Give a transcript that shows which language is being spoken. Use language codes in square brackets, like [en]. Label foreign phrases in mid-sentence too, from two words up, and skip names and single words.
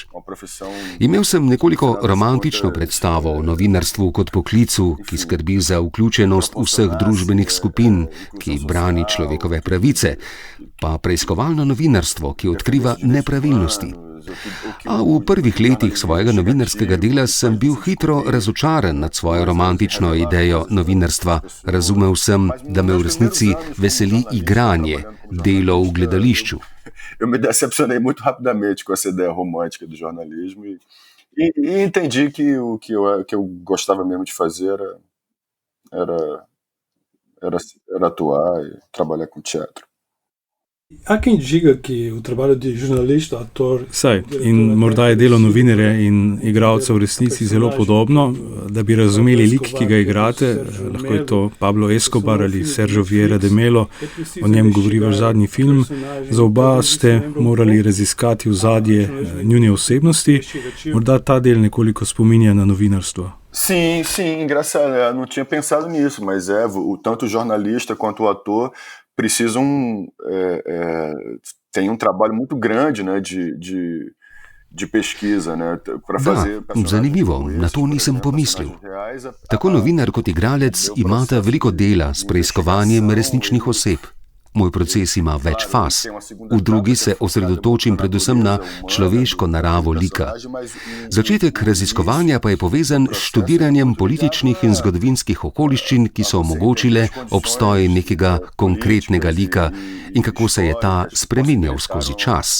[sl] Imel sem nekoliko romantično predstavo o novinarstvu kot poklicu, ki skrbi za vključenost vključenost vseh družbenih skupin, ki brani človekove pravice, pa preiskovalno novinarstvo, ki odkriva nepravilnosti. A v prvih letih svojega novinarskega dela sem bil hitro razočaran nad svojo romantično idejo novinarstva. Razumel sem, da me v resnici veseli igranje, delo v gledališču. [pt] Eu me decepcionei muito rapidamente com essa ideia romântica do jornalismo e entendi que o que eu gostava mesmo de fazer era atuar e trabalhar com teatro. Há quem diga que o trabalho de jornalista, ator... [sl] Saj, in morda je delo novinarja in igralca v resnici zelo podobno. Da bi razumeli lik, ki ga igrate, lahko je to Pablo Escobar ali Sergio Vieira de Melo, o njem govori vaš zadnji film. Za oba ste morali raziskati ozadje njune osebnosti. Morda ta del nekoliko spominja na novinarstvo. [pt] Sim, engraçado, eu não tinha pensado nisso, mas tanto o jornalista quanto o ator precisam tem trabalho muito grande, né, de pesquisa, né, para fazer. [sl] Zanimivo, na to nisem pomislil. Tako novinar kot igralec imata veliko dela s preiskovanjem resničnih oseb. Moj proces ima več faz. V drugi se osredotočim predvsem na človeško naravo lika. Začetek raziskovanja pa je povezan s študiranjem političnih in zgodovinskih okoliščin, ki so omogočile obstoj nekega konkretnega lika in kako se je ta spreminjal skozi čas.